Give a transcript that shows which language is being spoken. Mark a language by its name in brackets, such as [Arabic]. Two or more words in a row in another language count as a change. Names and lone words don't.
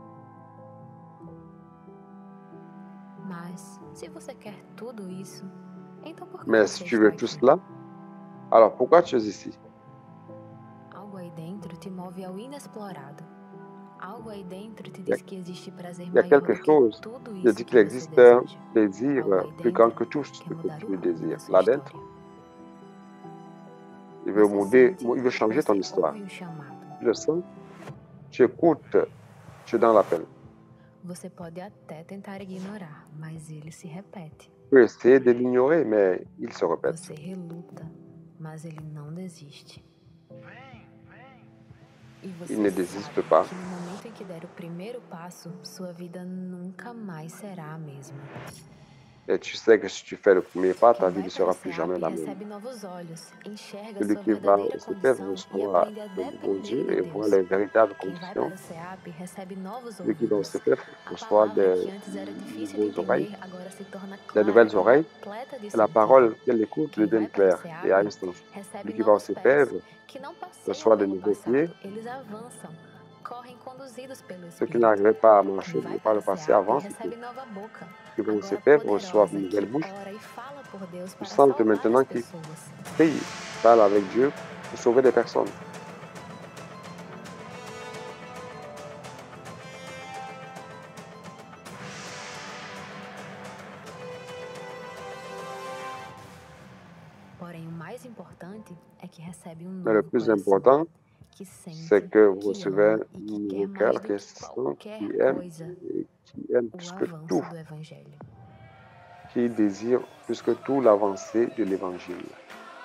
[Portuguese] Mas, se você quer tudo isso, Então por que [French] Mais [Portuguese] você [French] si tu [Portuguese] está [French] veux tout [Portuguese] aqui? [French] cela, alors pourquoi tu es ici? [Portuguese] Algo aí dentro te move ao inexplorado. Algo aí dentro te [French] Il y a, [Portuguese] diz que existe prazer [French] il y a [Portuguese] maior [French] quelque [Portuguese] do que [French] chose [Portuguese] tudo [French] qui [Portuguese] isso [French] dit [Portuguese] que [French] qu'il [Portuguese] você [French] existe un [Portuguese] deseja. [French] désir [Portuguese] Algo aí [French] plus grand [Portuguese] dentro [French] que tout ce [Portuguese] quer [French] que [Portuguese] mudar [French] tu [Portuguese] o rumo [French] désires. [Portuguese] da sua [French] Là-dentro, [Portuguese] história. [French] il veut, [Portuguese] Você sente, [French] il veut changer ton [Portuguese] você [French] histoire. [Portuguese] ouve um chamado. [French] Tu le sens, tu écoutes, tu es dans l'appel. [Portuguese] Você pode até tentar ignorar, mas ele se repete. [French] Tu peux essayer de l'ignorer, mais il se répète. [Portuguese] Você reluta, mas ele não desiste. E você [French] Il ne désiste [Portuguese] sabe [French] pas. [Portuguese] que no momento em que der o primeiro passo, sua vida nunca mais será a mesma. [French] Et tu sais que si tu fais le premier pas, ta [Portuguese] Quem [French] vie [Portuguese] vai [French] ne [Portuguese] para o [French] sera plus jamais [Portuguese] SEAP [French] la même. [Portuguese] recebe novos olhos, enxerga [French] Celui [Portuguese] sua [French] qui va [Portuguese] verdadeira [French] au CPF [Portuguese] condição e [French] reçoit [Portuguese] aprende a [French] de nouveaux [Portuguese] depender [French] yeux [Portuguese] de [French] et voit [Portuguese] Deus. [French] les véritables [Portuguese] Quem vai para [French] conditions. [Portuguese] o SEAP recebe novos [French] Celui qui va au [Portuguese] ouvidos. [French] CPF [Portuguese] A [French] reçoit [Portuguese] palavra [French] des [Portuguese] que antes era difícil de [French] nouvelles oreilles, [Portuguese] entender agora se torna [French] des [Portuguese] clara [French] nouvelles [Portuguese] e [French] oreilles, [Portuguese] repleta de [French] et la [Portuguese] sentido. [French] parole qu'elle écoute lui [Portuguese] Quem vai [French] donne [Portuguese] para o [French] clair et à un [Portuguese] SEAP [French] sens. [Portuguese] recebe [French] Celui qui va au [Portuguese] novos pés [French] CPF [Portuguese] que não passeiam [French] reçoit de [Portuguese] pelo [French] nouveaux pieds. [Portuguese] passado, eles avançam, correm conduzidos pelo [French] Ceux qui [Portuguese] Espírito. [French] n'arrivaient pas à [Portuguese] Quem [French] marcher [Portuguese] vai [French] par [Portuguese] para [French] le [Portuguese] o [French] passé [Portuguese] SEAP [French] avancent. [Portuguese] recebe nova boca, [French] Qui vont au [Portuguese] agora [French] CPF reçoivent [Portuguese] poderosa, [French] une nouvelle [Portuguese] que [French] bouche. [Portuguese] ora e fala por Deus [French] Tu [Portuguese] para [French] sens que [Portuguese] salvar [French] maintenant [Portuguese] as [French] qu'ils [Portuguese] pessoas. [French] prient, parlent avec Dieu pour sauver des personnes. [Portuguese] Porém, o mais importante é que recebe um [French] Mais le [Portuguese] novo [French] plus [Portuguese] coração, [French] important, [Portuguese] que sente, [French] c'est que vous [Portuguese] que [French] recevez [Portuguese] ama [French] un [Portuguese] e que [French] nouveau [Portuguese] quer [French] cœur [Portuguese] mais [French] qui [Portuguese] do [French] est [Portuguese] que [French] saint, [Portuguese] qualquer [French] qui aime [Portuguese] coisa [French] et qui aime [Portuguese] o [French] plus que [Portuguese] avanço [French] tout, [Portuguese] do Evangelho. [French] qui désire plus que tout l'avancée de l'Évangile.